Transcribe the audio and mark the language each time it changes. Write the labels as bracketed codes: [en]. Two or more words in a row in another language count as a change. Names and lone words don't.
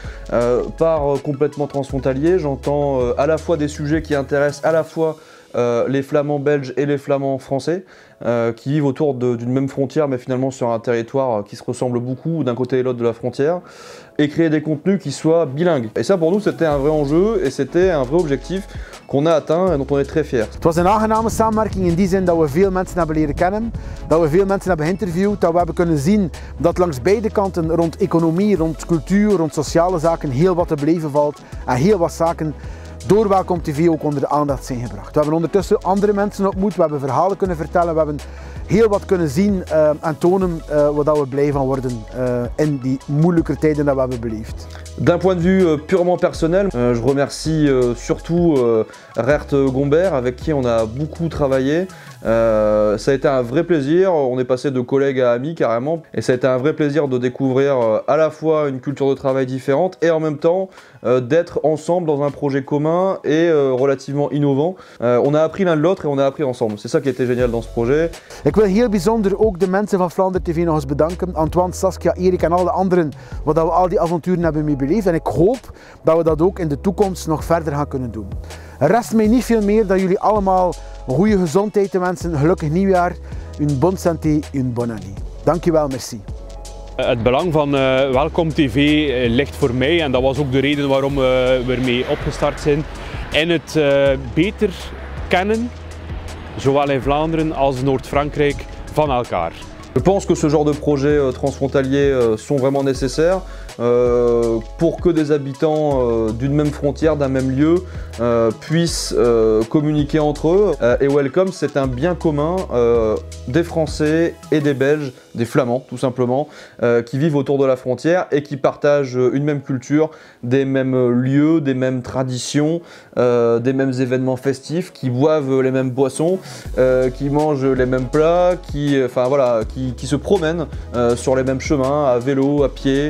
[fr] Par complètement transfrontalier, j'entends à la fois des sujets qui intéressent à la fois les flamands belges et les flamands français qui vivent autour d'une même frontière mais finalement sur un territoire qui se ressemble beaucoup d'un côté et l'autre de la frontière, et créer des contenus qui soient bilingues. Et ça pour nous c'était un vrai enjeu et c'était un vrai objectif qu'on a atteint en dont on est très fiers. [nl] Het was een aangename samenwerking in die zin dat we veel mensen hebben leren kennen, dat we veel mensen hebben geïnterviewd, dat we hebben kunnen zien dat langs beide kanten rond economie, rond cultuur, rond sociale zaken heel wat te beleven valt en heel wat zaken door Welcome TV ook onder de aandacht zijn gebracht. We hebben ondertussen andere mensen ontmoet, we hebben verhalen kunnen vertellen, we hebben heel wat kunnen zien en tonen waar we blij van worden in die moeilijke tijden dat we hebben beleefd. [fr] D'un point de vue purement personnel, je remercie surtout Rert Gombert avec qui on a beaucoup travaillé. Ça a été un vrai plaisir, on est passé de collègues à amis carrément, et ça a été un vrai plaisir de découvrir à la fois une culture de travail différente et en même temps d'être ensemble dans un projet commun et relativement innovant. On a appris l'un de l'autre et on a appris ensemble, c'est ça qui était génial dans ce projet. [nl] Ik wil heel bijzonder ook de mensen van Vlaanderen TV nog eens bedanken, Antoine, Saskia, Erik en alle anderen, waar we al die avonturen hebben mee beleefd, en ik hoop dat we dat ook in de toekomst nog verder gaan kunnen doen. Er rest mij niet veel meer dan jullie allemaal goede gezondheid te wensen, een gelukkig nieuwjaar, [fr] une bonne santé, une bonne année. [nl] Dankjewel, merci. Het belang van Welcome TV ligt voor mij, en dat was ook de reden waarom we ermee opgestart zijn, in het beter kennen, zowel in Vlaanderen als Noord-Frankrijk, van elkaar. [fr] Je pense que ce genre de projets transfrontaliers sont vraiment nécessaires pour que des habitants d'une même frontière, d'un même lieu puissent communiquer entre eux. Et Welcome, c'est un bien commun des Français et des Belges, des Flamands tout simplement, qui vivent autour de la frontière et qui partagent une même culture, des mêmes lieux, des mêmes traditions, des mêmes événements festifs, qui boivent les mêmes boissons, qui mangent les mêmes plats, qui se promènent sur les mêmes chemins, à vélo, à pied.